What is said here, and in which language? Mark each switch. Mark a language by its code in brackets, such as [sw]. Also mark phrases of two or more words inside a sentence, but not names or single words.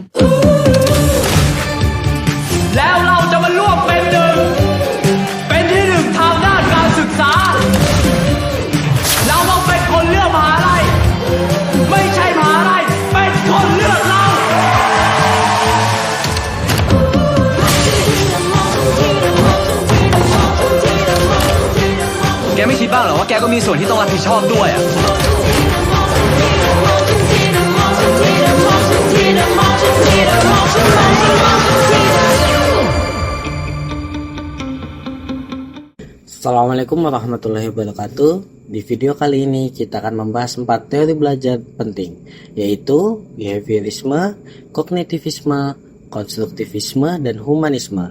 [th] แล้วเราจะมาร่วมเป็นหนึ่งเป็นที่หนึ่งทางด้านการศึกษาเราต้องเป็นคนเลือกมหาลัยไม่ใช่มหาลัยเป็นคนเลือกเรา แกไม่คิดบ้างเหรอว่าแกก็มีส่วนที่ต้องรับผิดชอบด้วยอ่ะ [ar] السلام عليكم ورحمة الله وبركاته. [id] Di video kali ini kita akan membahas 4 teori belajar penting, yaitu behaviorisme, kognitivisme, konstruktivisme, dan humanisme.